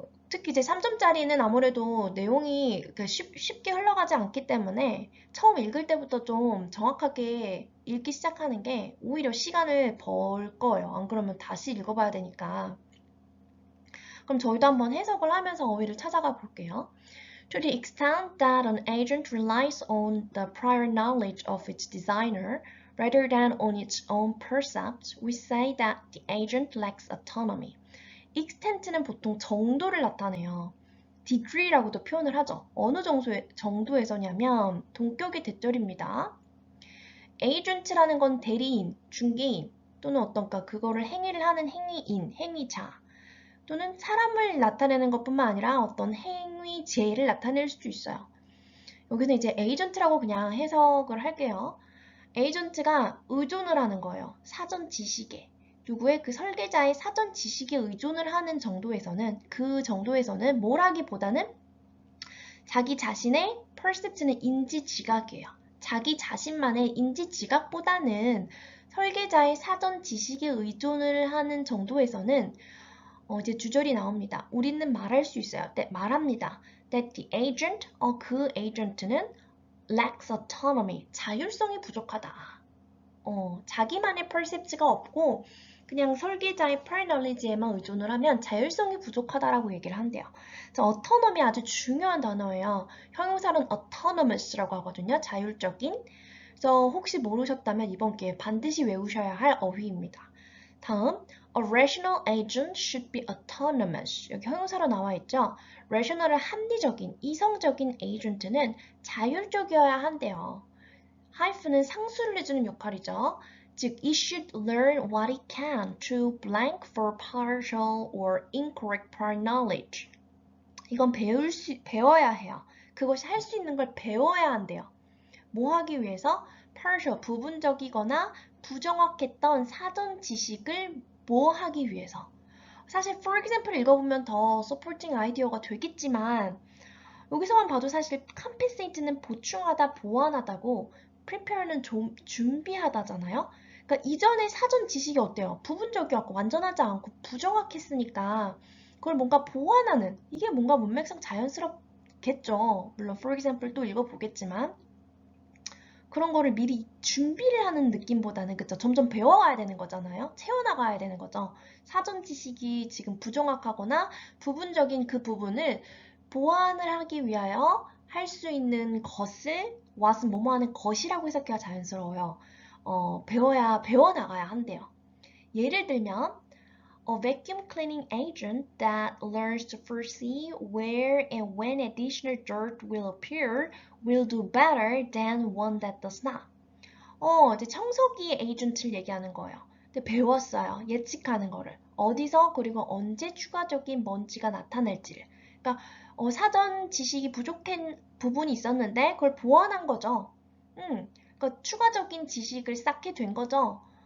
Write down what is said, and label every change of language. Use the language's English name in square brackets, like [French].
[Korean] 특히 이제 3점짜리는 아무래도 내용이 쉽게 흘러가지 않기 때문에 처음 읽을 때부터 좀 정확하게 읽기 시작하는 게 오히려 시간을 벌 거예요. 안 그러면 다시 읽어봐야 되니까. 그럼 저희도 한번 해석을 하면서 어휘를 찾아가 볼게요. [English] To the extent that an agent relies on the prior knowledge of its designer rather than on its own percept, we say that the agent lacks autonomy. [Korean] extent는 보통 정도를 나타내요. degree라고도 표현을 하죠. 어느 정도에서냐면 동격의 대절입니다. agent라는 건 대리인, 중개인 또는 어떤가 그거를 행위를 하는 행위인, 행위자 또는 사람을 나타내는 것뿐만 아니라 어떤 행위제를 나타낼 수도 있어요. 여기는 이제 에이전트라고 그냥 해석을 할게요. 에이전트가 의존을 하는 거예요. 사전 지식에. 누구의 그 설계자의 사전 지식에 의존을 하는 정도에서는 그 정도에서는 뭘 하기보다는 자기 자신의 percept는 인지 지각이에요. 자기 자신만의 인지 지각보다는 설계자의 사전 지식에 의존을 하는 정도에서는 이제 주절이 나옵니다. 우리는 말할 수 있어요. 말합니다. [English] That the agent, [Korean] 그 agent는 [English] lacks autonomy, [Korean] 자율성이 부족하다. 자기만의 percept가 없고 그냥 설계자의 prior knowledge에만 의존을 하면 자율성이 부족하다라고 얘기를 한대요. 자, autonomy 아주 중요한 단어예요. 형용사는 autonomous라고 하거든요. 자율적인. 그래서 혹시 모르셨다면 이번 기회에 반드시 외우셔야 할 어휘입니다. [English] 다음, a rational agent should be autonomous. [Korean] 여기 형용사로 나와 있죠. rational은 합리적인, 이성적인 agent는 자율적이어야 한대요. hyphen은 상수를 내주는 역할이죠. [English] 즉, it should learn what it can to blank for partial or incorrect prior knowledge. [Korean] 이건 배워야 해요. 그것이 할 수 있는 걸 배워야 한대요. 뭐 하기 위해서? partial, 부분적이거나 부정확했던 사전 지식을 뭐 하기 위해서. 사실 for example 읽어보면 더 supporting 아이디어가 되겠지만 여기서만 봐도 사실 compensate는 보충하다, 보완하다고 prepare는 좀 준비하다잖아요. 그러니까 이전에 사전 지식이 어때요? 부분적이었고 완전하지 않고 부정확했으니까 그걸 뭔가 보완하는 이게 뭔가 문맥상 자연스럽겠죠. 물론 for example 또 읽어보겠지만 그런 거를 미리 준비를 하는 느낌보다는 그쵸? 점점 배워가야 되는 거잖아요. 채워나가야 되는 거죠. 사전 지식이 지금 부정확하거나 부분적인 그 부분을 보완을 하기 위하여 할 수 있는 것을 what은 뭐뭐 하는 것이라고 해석해야 자연스러워요. 배워나가야 한대요. 예를 들면 [English] A vacuum cleaning agent that learns to foresee where and when additional dirt will appear will do better than one that does not. [Korean] 이제 청소기 에이전트를 얘기하는 거예요. 근데 배웠어요. 예측하는 거를. 어디서 그리고 언제 추가적인 먼지가 나타날지를. 그러니까 사전 지식이 부족한 부분이 있었는데 그걸 보완한 거죠. 그러니까 추가적인 지식을 쌓게 된 거죠.